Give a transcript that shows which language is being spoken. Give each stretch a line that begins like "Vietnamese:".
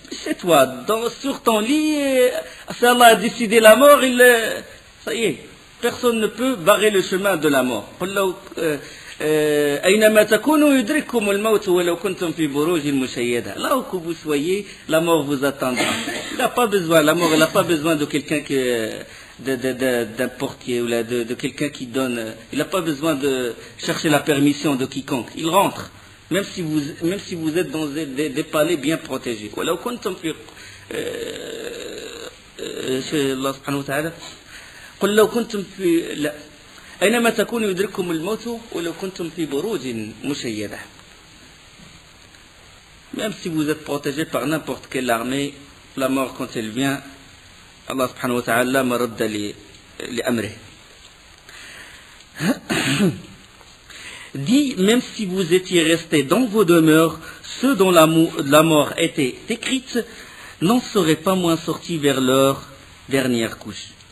French: C'est toi, sur ton lit, si Allah a décidé la mort, ça y est, personne ne peut barrer le chemin de la mort.
Arabic: أينما تكونوا يدرككم الموت ولو كنتم في بروج مشيدة.
French: Là où vous soyez, la mort vous attendra. Il n'a pas besoin, la mort, elle n'a pas besoin de quelqu'un d'un portier ou de quelqu'un qui donne. Il n'a pas besoin de chercher la permission de quiconque. Il rentre, même si vous êtes dans des palais bien protégés.
Arabic: ولو كنتم في الله سبحانه وتعالى قل لو كنتم في لا أينما تكونوا يدرككم الموت ولو كنتم في بروج مشيدة.
French: Même si vous êtes protégé par n'importe quelle armée, la mort quand elle vient, Allah subhanahu wa ta'ala
Arabic: maradda li amrih.
French: Dit, même si vous étiez restés dans vos demeures, ceux dont la mort était écrite n'en seraient pas moins sortis vers leur dernière couche.